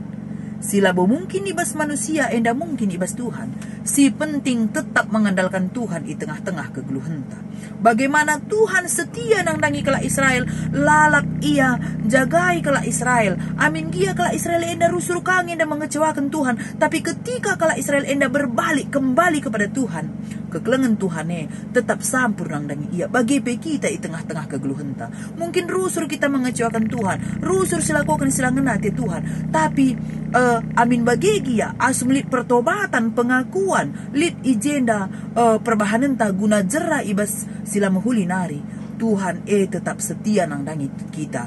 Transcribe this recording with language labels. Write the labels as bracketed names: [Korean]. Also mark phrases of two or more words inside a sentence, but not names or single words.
[Batak Karo] Sila [Indonesian] mungkin ibas manusia [Batak Karo] enda mungkin ibas Tuhan. [Indonesian] Si penting tetap mengandalkan Tuhan [Batak Karo] di tengah-tengah kegeluhenta. [Indonesian] Bagaimana Tuhan setia [Batak Karo] nang dangi kala Israel, lalap ia jagai kala Israel. Amin gia kala Israel enda rusur kangin [Indonesian] dan mengecewakan Tuhan. Tapi ketika [Batak Karo] kala Israel enda [Indonesian] berbalik kembali kepada Tuhan, [Batak Karo] kekelengan Tuhan [Indonesian] tetap sampur [Batak Karo] nang dangi ia. Bagi kita di tengah-tengah kegeluhenta. [Indonesian] Mungkin rusur kita mengecewakan Tuhan, rusur silakukan silangan hati Tuhan. Tapi amin [Batak Karo] bagi gia asum lit [Indonesian] pertobatan pengakuan [Batak Karo] lit ijenda perbahanan ta guna jera ibas sila mahuli nari [Indonesian] Tuhan tetap setia [Batak Karo] nang dangi kita.